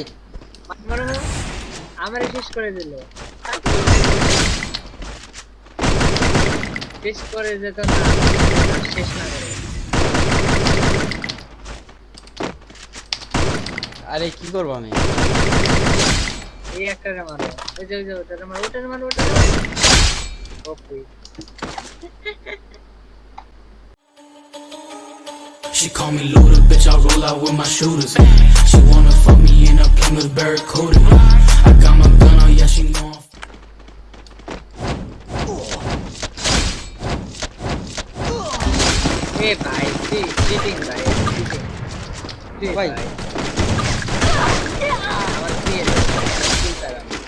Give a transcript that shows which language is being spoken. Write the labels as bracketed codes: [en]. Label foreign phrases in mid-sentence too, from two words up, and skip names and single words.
[bn] মারো আমারে শেষ করে দিল শেষ করে যেত না শেষ না করে আরে কি করব আমি এই একটারে মারো ওই যে ওটারে মারো ওকে [en] She call me Luda, bitch, I roll out with my shooters. She wanna fuck me in a Plymouth Barracuda. I got my gun on, yeah, she know I'm [hi] ए भाई चीटिंग भाई चीटिंग भाई [bn] আমার দিয়ে কিল করা